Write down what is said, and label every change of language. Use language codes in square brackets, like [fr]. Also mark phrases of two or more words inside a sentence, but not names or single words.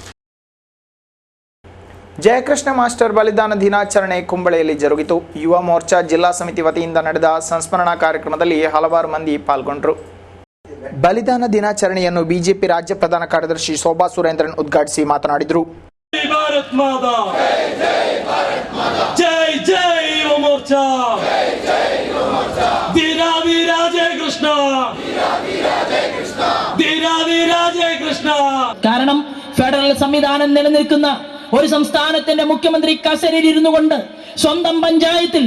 [kn] ಜಯಕೃಷ್ಣ ಮಾಸ್ಟರ್ ಬಲಿದಾನ ದಿನಾಚರಣೆ ಕುಂಬಳೆಯಲ್ಲಿ ಜರುಗಿತು. ಯುವ ಮೋರ್ಚಾ ಜಿಲ್ಲಾ ಸಮಿತಿ ವತಿಯಿಂದ ನಡೆದ ಸಂಸ್ಮರಣಾ ಕಾರ್ಯಕ್ರಮದಲ್ಲಿ ಹಲವಾರು ಮಂದಿ ಪಾಲ್ಗೊಂಡರು. ಬಲಿದಾನ ದಿನಾಚರಣೆಯನ್ನು ಬಿಜೆಪಿ ರಾಜ್ಯ ಪ್ರಧಾನ ಕಾರ್ಯದರ್ಶಿ ಶೋಭಾ ಸುರೇಂದ್ರನ್ ಉದ್ಘಾಟಿಸಿ ಮಾತನಾಡಿದರು. [ml] കാരണം ഫെഡറൽ സംവിധാനം നിലനിൽക്കുന്ന ഒരു സംസ്ഥാനത്തിന്റെ മുഖ്യമന്ത്രി കസേരയിൽ ഇരുന്നു കൊണ്ട് സ്വന്തം പഞ്ചായത്തിൽ